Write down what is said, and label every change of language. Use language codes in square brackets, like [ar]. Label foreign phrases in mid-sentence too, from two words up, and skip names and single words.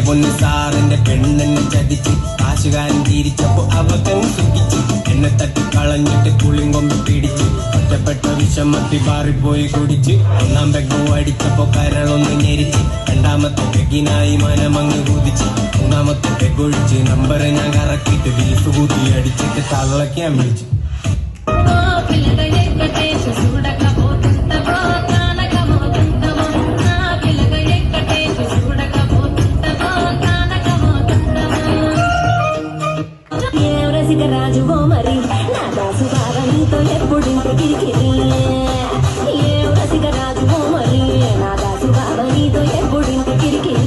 [ml] പൊന്ന് സാറിന്റെ പെണ്ണെന്നെ ചതിച്ച് കാശുകാരൻ തിരിച്ചപ്പോ അവക്കങ്ങ് സുഖിച്ച് എന്നെ തട്ടിക്കളഞ്ഞിട്ട് പുളിങ്കൊമ്പ് പിടിച്ച് ഒറ്റപ്പെട്ട വിഷമത്തി പാറിപ്പോയി കുടിച്ച് ഒന്നാം പെഗ് അടിച്ചപ്പോ കരളൊന്ന് ഞെരിച്ച് രണ്ടാമത്തെ പെഗിനായി മനമങ്ങ് കുതിച്ച് മൂന്നാമത്തെ പെഗൊഴിച്ച് നമ്പർ ഞാൻ കറക്കിയിട്ട് ബീഫ് കൂട്ടി അടിച്ചിട്ട് തള്ളക്കാൻ വിളിച്ചു [te] రాజువో మరి నా దాసు బాగా నీతో ఎప్పుడింటి కిరికిరి ఏ రసిక రాజువో మరి నా దాసు బాగా నీతో ఎప్పుడింటి కిరికిరి